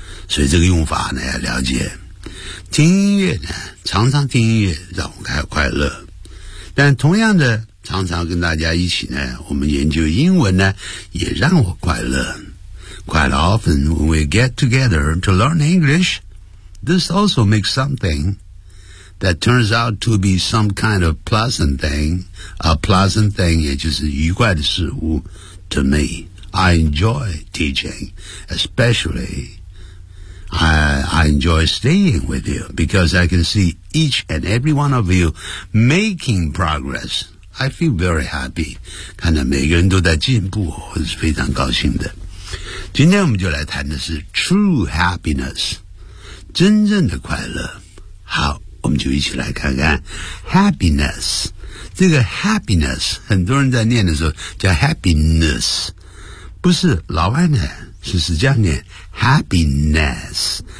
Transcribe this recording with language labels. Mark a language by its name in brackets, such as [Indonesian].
[Chinese] 所以这个用法呢要了解。听音乐呢，常常听音乐让我们还快乐。但同样的，常常跟大家一起呢，我们研究英文呢，也让我快乐。 [English] Quite often, when we get together to learn English, this also makes something that turns out to be some kind of pleasant thing. A pleasant thing, [Chinese] 也就是愉快的事物 [English] to me. I enjoy teaching, especially. I enjoy staying with you because I can see each and every one of you making progress. I feel very happy. [Chinese] 看到每个人都在进步，我是非常高兴的。今天我们就来谈的是 [English] true happiness， [Chinese] 真正的快乐。好，我们就一起来看看 happiness。这个 happiness， 很多人在念的时候叫 happiness， 不是老外呢，是这样念 happiness。